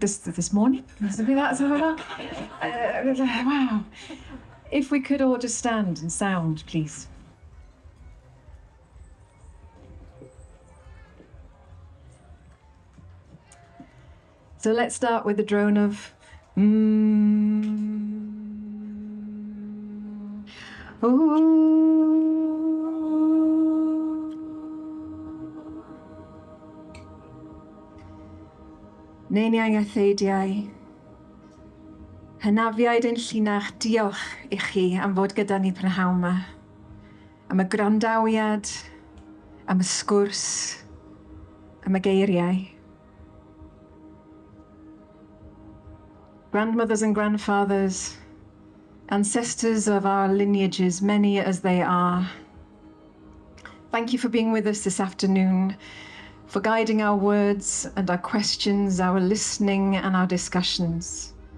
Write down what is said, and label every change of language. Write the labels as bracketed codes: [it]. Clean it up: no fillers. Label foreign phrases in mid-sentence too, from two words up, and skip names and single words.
[en] This morning? Wow. If we could all just stand and sound, please. So let's start with the drone of [cy] Neiniau a theidiau. Hynafiaid yn llinach, diolch I chi am fod gyda ni prynhawn yma. Am y grandawiad, am y sgwrs, am y geiriau. [en] Grandmothers and grandfathers, ancestors of our lineages, many as they are. Thank you for being with us this afternoon, for guiding our words and our questions, our listening and our discussions.